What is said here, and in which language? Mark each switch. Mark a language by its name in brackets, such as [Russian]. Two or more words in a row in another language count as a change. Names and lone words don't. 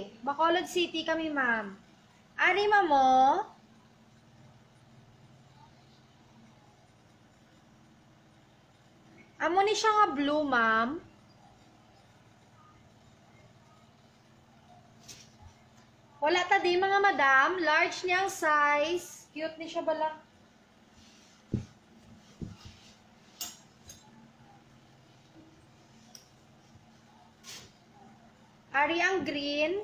[Hiligaynon] Bacolod City kami, ma'am. Ari mo. Amo ni siya nga blue, ma'am. Wala ta di mga madam. Large niyang size. Cute ni siya bala. Ari ang green.